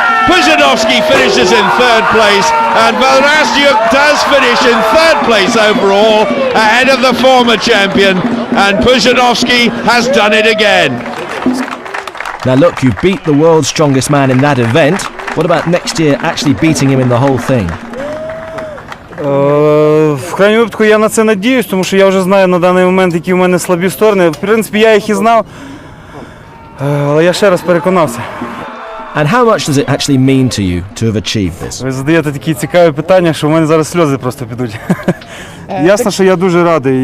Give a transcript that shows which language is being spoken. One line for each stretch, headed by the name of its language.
English: Pudzianowski finishes in third place, and Verastyuk does finish in third place overall, ahead of the former champion, and Pudzianowski has done it again. Now look, you beat the world's strongest man in that event. What about next year actually beating him in the whole thing?
Ukrainian: В крайньому випадку я на це надіюсь, тому що я вже знаю на даний момент, які в мене слабі сторони. В принципі, я їх і знав, але я ще раз переконався.
English: And how much does it actually mean to you to have achieved this?
Ukrainian: Ви задаєте такі цікаві питання, що в мене зараз сльози просто підуть. Ясно, що я дуже радий.